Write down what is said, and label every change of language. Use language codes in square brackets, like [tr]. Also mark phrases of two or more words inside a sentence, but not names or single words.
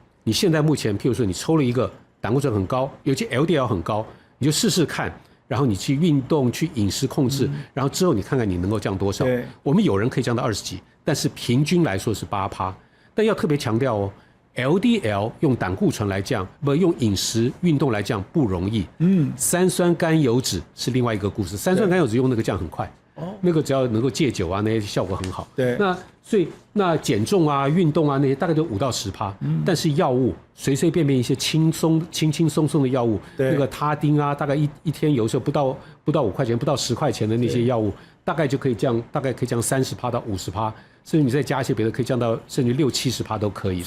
[zh] 你現在目前，譬如說你抽了一個。膽固醇很高，尤其 LDL 很高，你就試試看，然後你去運動、去飲食控制，然後之後你看看你能夠降多少。我們有人可以降到20幾，但是平均來說是8%。但要特別強調哦 ，LDL 用膽固醇來降，不用飲食運動來降不容易。三酸甘油酯是另外一個故事，三酸甘油酯用那個降很快。那個只要能夠戒酒啊，那些效果很好。对，所以那減重啊、運動啊那些大概都5到10%。但是藥物隨隨便便一些輕鬆的藥物，那個他汀啊，大概一天有時候不到5塊錢，不到10塊錢的那些藥物，大概可以降30%到50%，甚至你再加一些別的，可以降到甚至60-70%都可以。